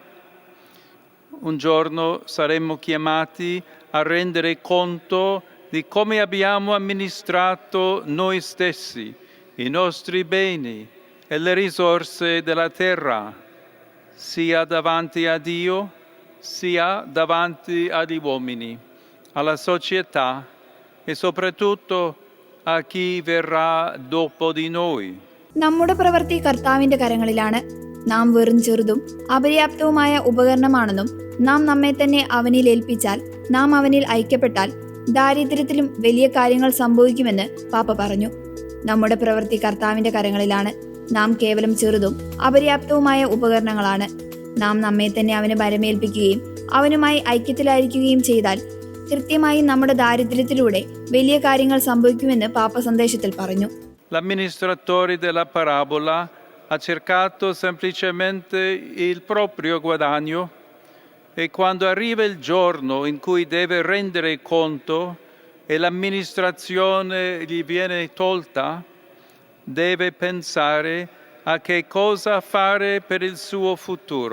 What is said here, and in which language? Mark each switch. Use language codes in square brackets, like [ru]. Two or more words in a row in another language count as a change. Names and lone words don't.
[it] Un giorno saremo chiamati a rendere conto di come abbiamo amministrato noi stessi, i nostri beni e le risorse della terra, sia davanti a Dio, sia davanti agli uomini, alla società e soprattutto a chi verrà dopo di noi. [ml] നമ്മുടെ പ്രവൃത്തി കർത്താവിന്റെ കരങ്ങളിലാണ്. നാം വെറും ചെറുതും അപര്യാപ്തവുമായ ഉപകരണമാണെന്നും നാം നമ്മെ തന്നെ അവനിൽ ഏൽപ്പിച്ചാൽ, നാം അവനിൽ ഐക്യപ്പെട്ടാൽ ദാരിദ്ര്യത്തിലും വലിയ കാര്യങ്ങൾ സംഭവിക്കുമെന്ന് പാപ്പ പറഞ്ഞു. നമ്മുടെ പ്രവൃത്തി കർത്താവിന്റെ കരങ്ങളിലാണ്. നാം കേവലം ചെറുതും അപര്യാപ്തവുമായ ഉപകരണങ്ങളാണ്. നാം നമ്മെ തന്നെ അവന് ഭരമേൽപ്പിക്കുകയും അവനുമായി ഐക്യത്തിലായിരിക്കുകയും ചെയ്താൽ കൃത്യമായി നമ്മുടെ ദാരിദ്ര്യത്തിലൂടെ വലിയ കാര്യങ്ങൾ സംഭവിക്കുമെന്ന് പാപ്പ സന്ദേശത്തിൽ പറഞ്ഞു. [it] L'amministratore della parabola ha cercato semplicemente il proprio guadagno e quando arriva il giorno in cui deve rendere conto e l'amministrazione gli viene tolta, deve pensare a che cosa fare per il suo futuro.